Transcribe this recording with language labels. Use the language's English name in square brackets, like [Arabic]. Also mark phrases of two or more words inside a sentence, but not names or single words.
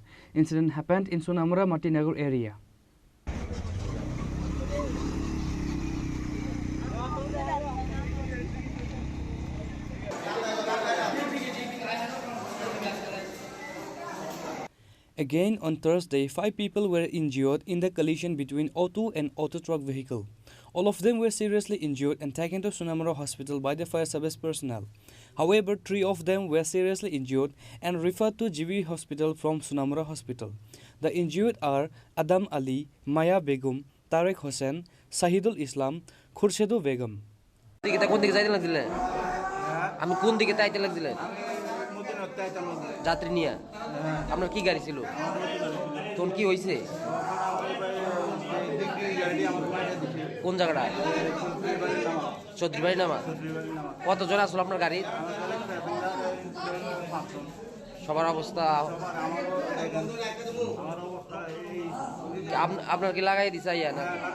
[English] Incident happened in Sonamra Matinagar area. Again on Thursday, 5 people were injured in the collision between auto and auto truck vehicle. All of them were seriously injured and taken to Sonamra Hospital by the fire service personnel. However, 3 of them were seriously injured and referred to GV Hospital from Sonamra Hospital. The injured are Adam Ali, Maya Begum, Tarek Hossain, Sahidul Islam, Khurshedul Begum. [Bangla] যাত্রী নিয়ে আপনার কি গাড়ি ছিল তখন কি হয়েছে কোন জায়গাটা চৌধুরী বাড়ি নামা কতজন আসলো আপনার গাড়ি সবার অবস্থা আপনার কি লাগাই দিছে আইয়া না